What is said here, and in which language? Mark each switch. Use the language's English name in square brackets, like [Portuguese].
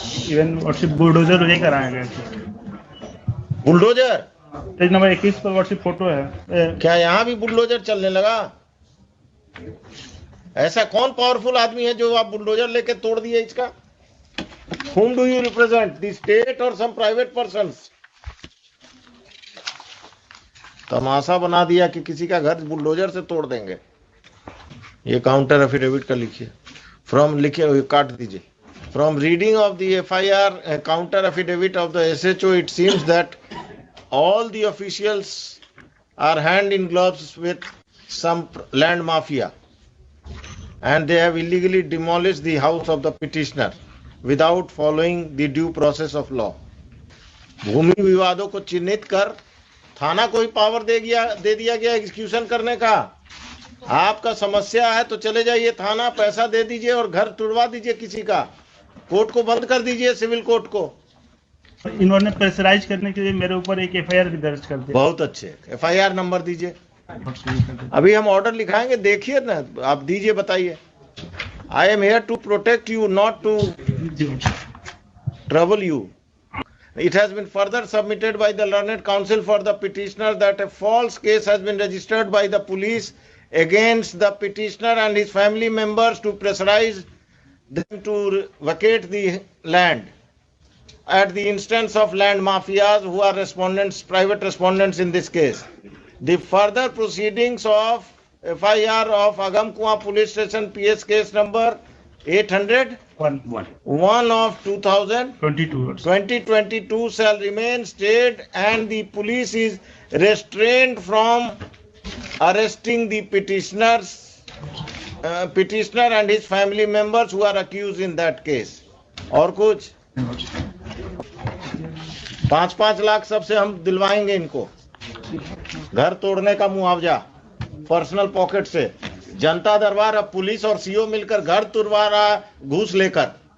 [Hindi] Even WhatsApp bulldozer लेकर आए गए। बुलडोजर पेज नंबर 21 पर व्हाट्सएप फोटो है। क्या यहाँ भी बुलडोजर चलने लगा? ऐसा कौन पावरफुल आदमी है जो आप बुलडोजर लेके तोड़ दिए इसका? [English] Whom do you represent? The state or some private persons? [Hindi] तमाशा बना दिया कि किसी का घर बुलडोजर से तोड़ देंगे। ये काउंटर एफिडेविट का लिखिए, लिखिए, काट दीजिए। [English] From reading of the FIR counter affidavit of the SHO, it seems that all the officials are hand in gloves with some land mafia, and they have illegally demolished the house of the petitioner without following the due process of law. [Hindi] भूमि विवादों को चिन्हित कर थाना को ही power दे दिया गया execution करने का। आपका समस्या है तो चले जाइए थाना, पैसा दे दीजिए और घर तुड़वा दीजिए किसी का। कोर्ट को बंद कर दीजिए, सिविल कोर्ट को। इन्होंने प्रेशराइज करने के लिए मेरे ऊपर एक FIR भी दर्ज कर दिया। बहुत अच्छे, FIR नंबर दीजिए। अभी हम ऑर्डर लिखाएंगे, देखिए ना, आप दीजिए, बताइए। [English] I am here to protect you, not to trouble you. It has been further submitted by the learned counsel for the petitioner that a false case has been registered by the police against the petitioner and his family members to pressurize them to vacate the land at the instance of land mafias who are respondents, private respondents in this case. The further proceedings of FIR of Agam Kuan Police Station PS case number 801 of 2022 shall remain stayed, and the police is restrained from arresting the petitioner and his family members who are accused in that case. [Hindi] और कुछ 5-5 लाख सबसे हम दिलवाएंगे इनको, घर तोड़ने का मुआवजा personal pocket से। जनता दरबार अब पुलिस और सीओ मिलकर घर तुड़वा रहा घूस लेकर।